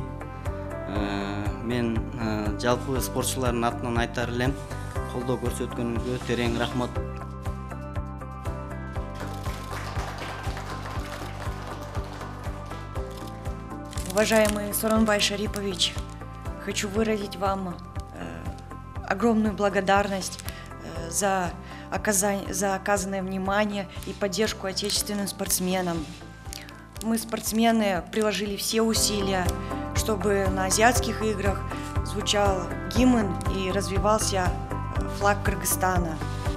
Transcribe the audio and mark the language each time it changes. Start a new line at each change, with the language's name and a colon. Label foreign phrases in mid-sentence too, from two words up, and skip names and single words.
Kyrgyz: Мен жалпы спортчулардын атынан айтар элем, колдоо көрсөткөнүңүзгө терең рахмат.
Russian: Уважаемый Сооронбай Шарипович, хочу выразить вам огромную благодарность за оказанное внимание и поддержку отечественным спортсменам. Мы, спортсмены, приложили все усилия, чтобы на азиатских играх звучал гимн и развивался флаг Кыргызстана.